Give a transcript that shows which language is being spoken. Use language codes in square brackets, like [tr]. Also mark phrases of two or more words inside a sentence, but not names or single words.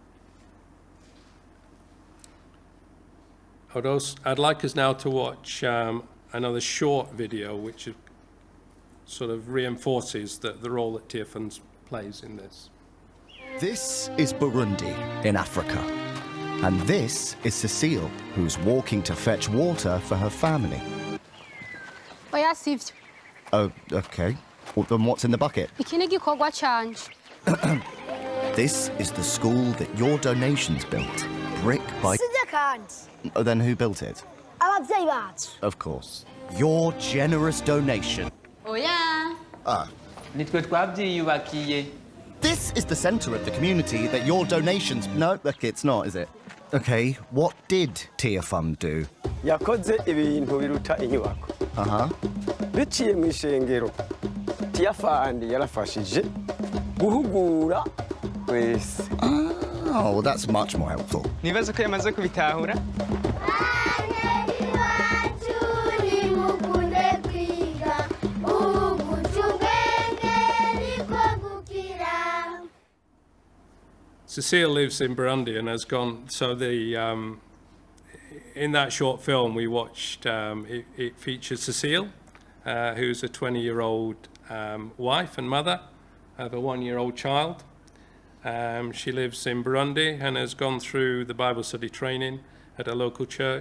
[en] I'd like us now to watch another short video which sort of reinforces the role that Tearfund plays in this. This is Burundi in Africa. And this is Cecile, who's walking to fetch water for her family. [rn] Oya sivyo. [en] Oh, okay. Well, then what's in the bucket? [rn] Iki ni igikorwa canje. [en] This is the school that your donations built, brick by... [rn] Sijya kandi. [en] Oh, then who built it? [rn] Abavyeyi bacu. [en] Of course. Your generous donation. [rn] Oya. Nitwe twavyiyubakiye. [en] This is the centre of the community that your donations... No, look, it's not, is it? Okay, what did Tearfund do? [rn] Yakoze ibintu biruta inyubako. Biciye mu ishengero. Tearfund yarafashije guhugura wese. [en] Oh, well, that's much more helpful. [rn] Nibaza ko yamaze kubitahura. [en] Cecile lives in Burundi and has gone, so in that short film we watched, it features Cecile, who's a 20-year-old wife and mother of a 1-year-old child. She lives in Burundi and has gone through the Bible study training at a local church.